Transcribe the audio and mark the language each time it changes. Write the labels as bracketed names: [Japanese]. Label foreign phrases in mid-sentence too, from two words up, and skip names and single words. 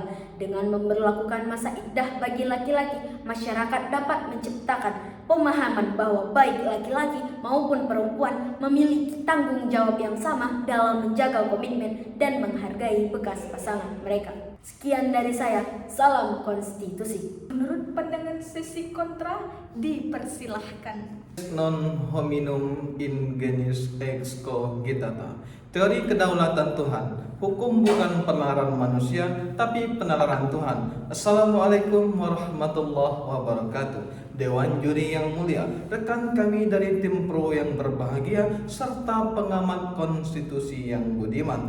[Indonesian] Dengan memberlakukan masa iddah bagi laki-laki, masyarakat dapat menciptakan pemahaman bahwa baik laki-laki maupun perempuan memiliki tanggung jawab yang sama dalam menjaga komitmen dan menghargai bekas pasangan mereka. Sekian dari saya, salam konstitusi. Menurut pandangan sesi kontra, dipersilahkan. [Latin] Non hominum ingenis ex cogitata. [Indonesian] Teori kedaulatan Tuhan. Hukum bukan penalaran manusia, tapi penalaran Tuhan. [Arabic] السلام عليكم ورحمة الله وبركاته. [Indonesian] Dewan juri yang mulia, rekan kami dari tim pro yang berbahagia, serta pengamat konstitusi yang budiman.